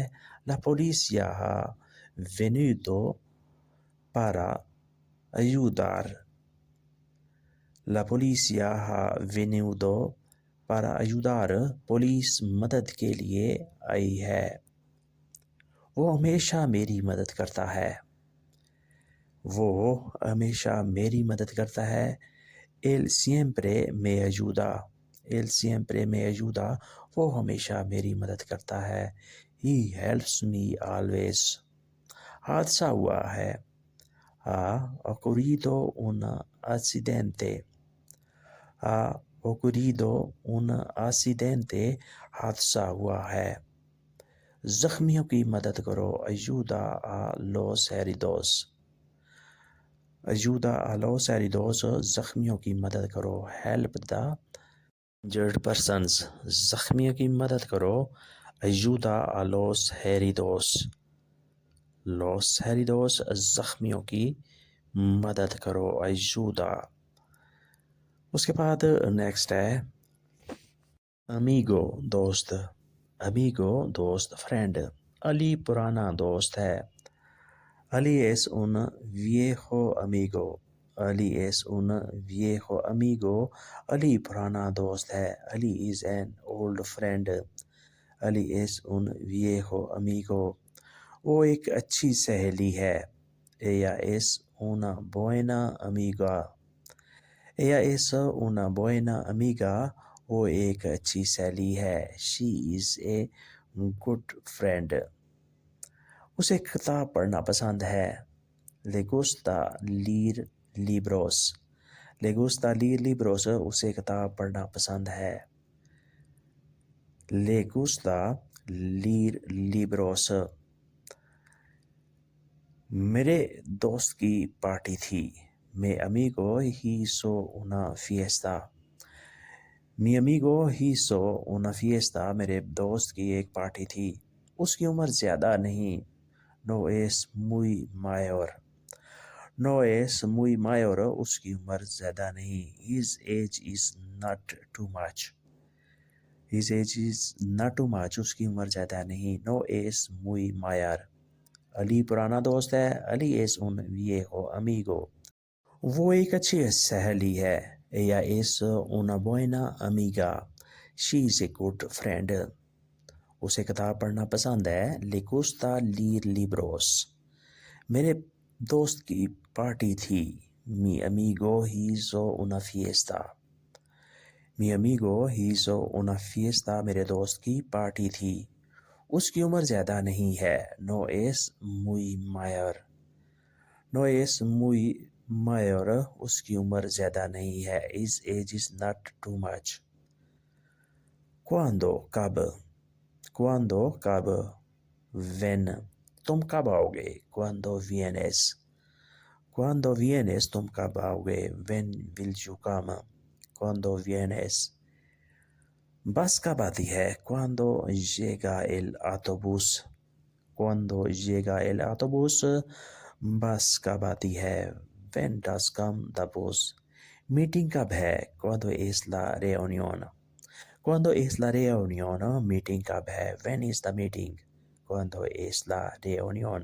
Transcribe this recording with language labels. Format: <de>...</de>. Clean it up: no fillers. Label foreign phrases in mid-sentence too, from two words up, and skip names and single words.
<es>la policía ha venido para ayudar, la policía ha venido para ayudar,</es> <ur>پولیس مدد کے لیے آئی ہے۔ وہ ہمیشہ میری مدد کرتا ہے، وہ ہمیشہ میری مدد کرتا ہے۔</ur> <es>él siempre me ayuda، él siempre me ayuda،</es> <ur>وہ ہمیشہ میری مدد کرتا ہے۔</ur> <en>He helps me always۔</en> <ur>حادثہ ہوا ہے،</ur> <es>ha ocurrido un accidente، ha ocurrido un accidente،</es> <ur>حادثہ ہوا ہے۔ زخمیوں کی مدد کرو،</ur> <es>ayuda a los heridos، ayuda a los heridos،</es> <ur>زخمیوں کی مدد کرو۔</ur> <en>help the injured persons،</en> <ur>زخمیوں کی مدد کرو،</ur> <es>ayuda a los heridos، los heridos،</es> <ur>زخمیوں کی مدد کرو، ayuda۔ اس کے بعد نیکسٹ ہے امیگو، دوست، امیگو دوست، فرینڈ۔ علی پرانا دوست ہے،</ur> <es>علی es un viejo amigo، علی es un viejo amigo،</es> <ur>علی پرانا دوست ہے۔</ur> <en>علی is an old friend،</en> <es>علی es un viejo amigo،</es> <ur>وہ ایک اچھی سہیلی ہے۔</ur> <es>ella es una buena amiga، ella es una buena amiga،</es> <ur>وہ ایک اچھی سہیلی ہے۔</ur> <en>she is a good friend۔</en> <ur>اسے کتاب پڑھنا پسند ہے۔</ur> <es>le gusta leer libros، le gusta leer libros،</es> <ur>اسے کتاب پڑھنا پسند ہے۔</ur> <es>le gusta leer libros۔</es> <ur>میرے دوست کی پارٹی تھی،</ur> <es>mi amigo hizo una fiesta، mi amigo hizo una fiesta،</es> <ur>میرے دوست کی ایک پارٹی تھی۔ اس کی عمر زیادہ نہیں،</ur> <es>no es muy mayor، no es muy mayor،</es> <ur>اس کی عمر زیادہ نہیں۔</ur> <en>his age is not too much، his age is not too much،</en> <ur>اس کی عمر زیادہ نہیں۔</ur> <es>no es muy mayor۔</es> <ur>علی پرانا دوست ہے،</ur> <es>علی es un viejo amigo،</es> <ur>وہ ایک اچھی سہیلی ہے۔</ur> <es>ella es una buena amiga،</es> <en>she is a good friend۔</en> <ur>اسے کتاب پڑھنا پسند ہے۔</ur> <es>le gusta leer libros۔</es> <ur>میرے دوست کی پارٹی تھی،</ur> <es>mi amigo hizo una fiesta، mi amigo hizo una fiesta،</es> <ur>میرے دوست کی پارٹی تھی۔ اس کی عمر زیادہ نہیں ہے،</ur> <es>no es muy mayor، no es muy mayor،</es> <ur>اس کی عمر زیادہ نہیں ہے۔</ur> <en>his age is not too much۔ cuando،</en> <ur>کب، cuando کب، when تم کب آؤ گے،</ur> <es>cuando vienes، cuando vienes</es> <ur>تم کب آؤ گے،</ur> <en>when will you come،</en> <es>cuando vienes۔</es> <ur>بس کب آتی ہے،</ur> <es>cuando llega el autobús، cuando llega el autobús،</es> <ur>بس کب آتی ہے،</ur> <en>when does come the bus۔</en> <ur>میٹنگ کب ہے،</ur> <es>cuando es la reunión، cuando es la reunión،</es> <ur>میٹنگ کب ہے،</ur> <en>when is the meeting،</en> <es>cuando es la reunión۔</es>